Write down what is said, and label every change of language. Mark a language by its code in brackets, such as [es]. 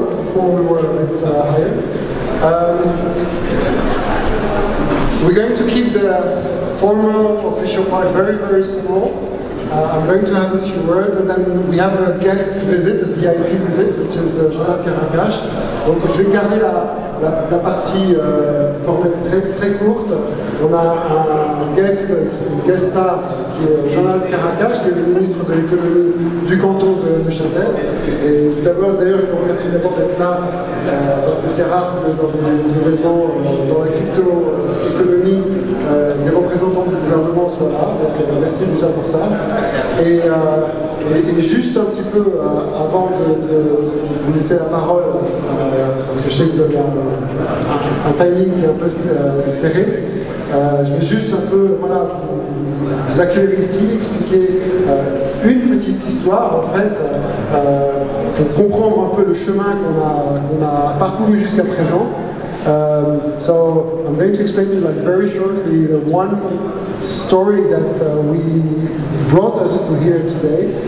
[en] Before we were a bit higher. We're going to keep the formal official part very small. I'm going to have a few words and then we have a guest visit, a VIP visit, which is Jonathan Caracas. [fr] Donc je vais garder la partie formelle très courte. On a un guest star qui est Jonathan Caracas, qui est le ministre de l'économie du canton de Neuchâtel. Et d'ailleurs, je vous remercie d'abord d'être là, parce que c'est rare que dans des événements dans la crypto-économie, des représentants du gouvernement soient là. Donc merci déjà pour ça. Et juste un petit peu avant de vous laisser la parole, parce que je sais que vous avez un timing un peu serré, je vais juste un peu vous accueillir ici, expliquer une petite histoire en fait, pour comprendre un peu le chemin qu'on a parcouru jusqu'à présent. [en] So I'm going to explain to you very shortly the one story that we brought us to here today.